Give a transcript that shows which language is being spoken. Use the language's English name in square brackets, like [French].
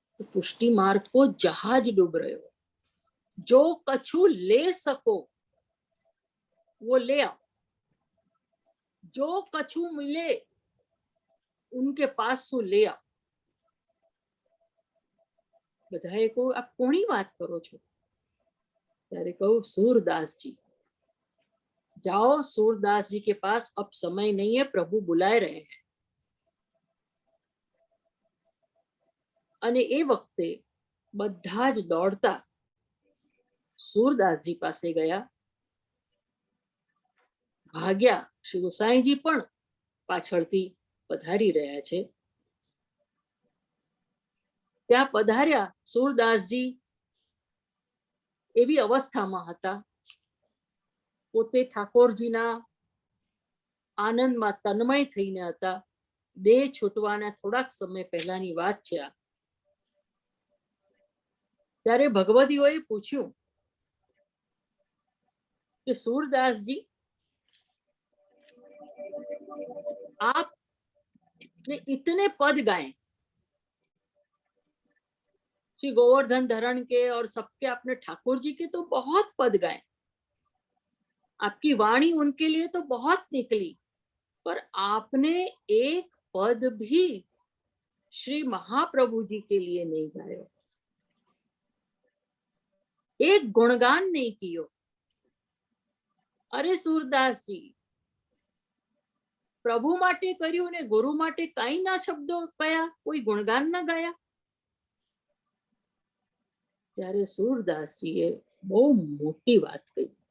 [Gujarati] પુષ્ટિ માર્ગ કો જહાજ ડૂબ રહ્યો, [Hindi] जो कछु ले सको वो ले आओ, जो कछु मिले उनके पास से ले आओ. [Gujarati] બધાએ કહું, આપ કોની વાત કરો છો? ત્યારે કહું, [Hindi] सूरदास जी, जाओ सूरदास जी के पास, अब समय नहीं है, प्रभु बुलाए रहे हैं. [Gujarati] અને એ વખતે બધા જ દોડતા सूरदासजी પાસે ગયા, ભાગ્યા. શ્રી ગોસાઈજી પણ પાછળથી પધારી રહ્યા છે. ત્યાં પધાર્યા. सूरदासजी એવી અવસ્થામાં હતા, પોતે ઠાકોરજીના આનંદમાં તન્મય થઈને હતા. દેહ છૂટવાના થોડાક સમય પહેલાની વાત છે આ. ત્યારે ભગવદીઓએ પૂછ્યું [Hindi] कि सूरदास जी, आपने इतने पद गाए, श्री गोवर्धन धरण के और सबके, आपने ठाकुर जी के तो बहुत पद गाए, आपकी वाणी उनके लिए तो बहुत निकली, पर आपने एक पद भी श्री महाप्रभु जी के लिए नहीं गायो, एक गुणगान नहीं कियो. [Gujarati] अरे सूरदास जी, प्रभु माटे कर्યું ને ગુરુ માટે કાઈ ના શબ્દો કયા, કોઈ ગુણગાન ના ગાયા? ત્યારે सूरदासजीએ બહુ મોટી વાત કહી.